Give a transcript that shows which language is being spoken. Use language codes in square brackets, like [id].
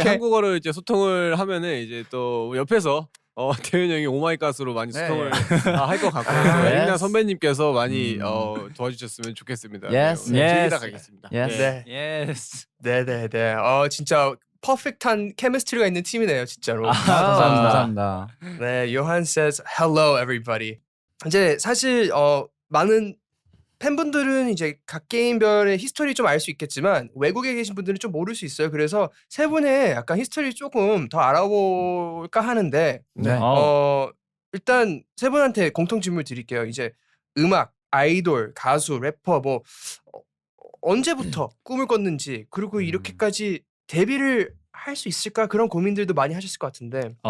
[ko] 한국어로 이제 소통을 하면은 이제 또 옆에서 대현 형이 오마이갓으로 많이 소통을 할 것 같고요. [en] Yes. [ko] 에릭나 선배님께서 많이 도와주셨으면 좋겠습니다. [en] Yes. [ko] 네, 오늘 [en] Yes. [ko] 즐기다 가겠습니다. [en] Yes. [ko] 네, [en] Yes. [ko] 네. 진짜 퍼펙트한 케미스트리가 있는 팀이네요, 진짜로. 감사합니다. 네, [en] 요한 says hello everybody. [ko] 이제 사실 많은 팬분들은 이제 각 게임별의 히스토리 좀 알 수 있겠지만 외국에 계신 분들은 좀 모를 수 있어요. 그래서 세 분의 약간 히스토리 조금 더 알아볼까 하는데 네. 일단 세 분한테 공통 질문 드릴게요. 이제 음악, 아이돌, 가수, 래퍼 뭐 언제부터 꿈을 꿨는지 그리고 이렇게까지 데뷔를 할 수 있을까 그런 고민들도 많이 하셨을 것 같은데